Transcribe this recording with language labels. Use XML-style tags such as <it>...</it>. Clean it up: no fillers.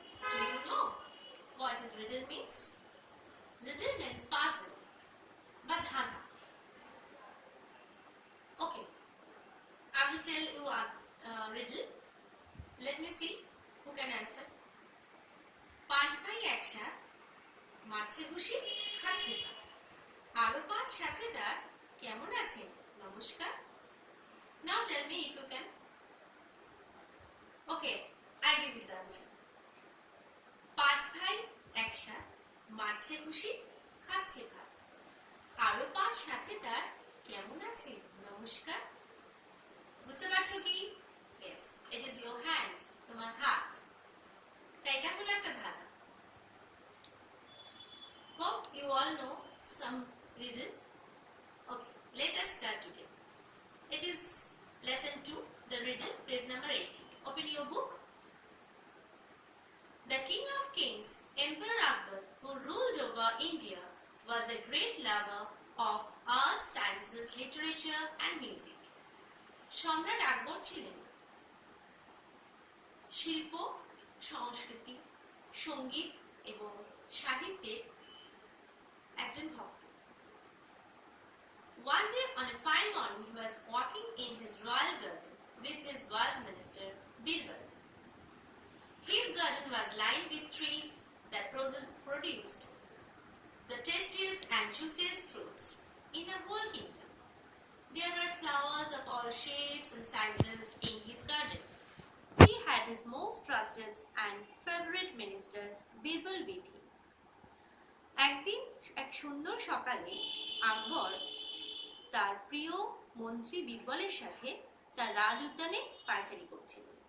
<en>Do you know what is riddle means? Riddle means puzzle, but dhana. Okay, I will tell you a riddle. Let me see who can answer.</en> <bn>পাঁচ ভাই একসাথে মারছে ঘুষি খাচ্ছে ভাত, আরো পাঁচ সাথে তার কেমন আছেন নমস্কার.</bn> <en>Now tell me if you can. Okay, I give you the answer.</en> <bn>পাঁচ ভাই একসাথে মারছে ঘুষি খাচ্ছে ভাত, আরো পাঁচ সাথে তার কেমন আছে নমস্কার. বুঝতে পারছো কি?</bn> <en>Yes, it is your hand,</en> <bn>তোমার হাত. তাই এটা হলো একটা ধাঁধা.</bn> <en>Hope you all know some riddle. Okay, let us start today. It is lesson 2, the riddle, page number 80. Open your book. The King of Kings, Emperor Akbar, who ruled over India, was a great lover of arts, sciences, literature and music.</en> <bn>সম্রাট আকবর ছিলেন শিল্প, সংস্কৃতি, সঙ্গীত এবং সাহিত্যের একজন ভক্ত.</bn> <en>One day on a fine morning he was walking in his royal garden with his wise minister Birbal. His garden was lined with trees that produced the tastiest and juiciest fruits in the whole kingdom. There were flowers of all shapes and sizes in his garden. He had his most trusted and favorite minister Birbal with him.</en> <bn>একদিন এক সুন্দর সকালে আকবর তার প্রিয় মন্ত্রী বীরবলের সাথে তার রাজ উদ্যানে পায়চারি করছিল.</bn>